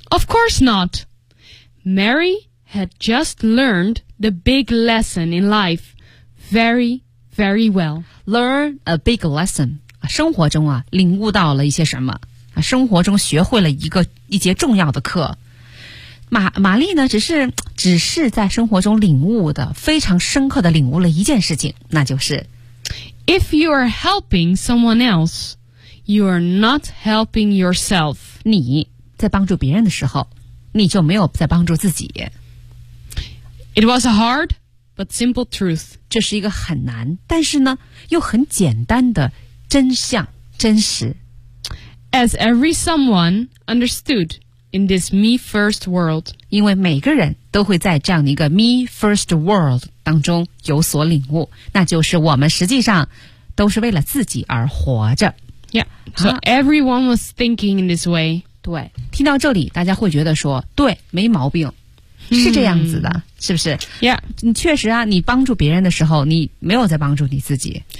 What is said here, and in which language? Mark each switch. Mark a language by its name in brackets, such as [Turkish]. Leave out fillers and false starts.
[English] Of course not. Mary had just learned the big lesson in life very, very well. Learn a big lesson. [Chinese] 生活中啊领悟到了一些什么。生活中学会了一节重要的课。玛丽呢只是在生活中领悟的非常深刻的领悟了一件事情那就是 [English] If you are helping someone else, you are not helping yourself. [Chinese] 你在帮助别人的时候你就没有在帮助自己。 [English] It was a hard but simple truth. [Chinese] 这是一个很难但是呢又很简单的真相真实。 [English] As every someone understood in this me first world. [Chinese] 因为每个人都会在这样一个 [English] me first world [Chinese] 当中有所领悟。那就是我们实际上都是为了自己而活着。 [English] Yeah, so everyone was thinking in this way. [Chinese] 对，听到这里大家会觉得说对，没毛病。是这样子的、mm. 是不是 [English] Yeah. [Chinese] 你确实啊你帮助别人的时候你没有在帮助你自己。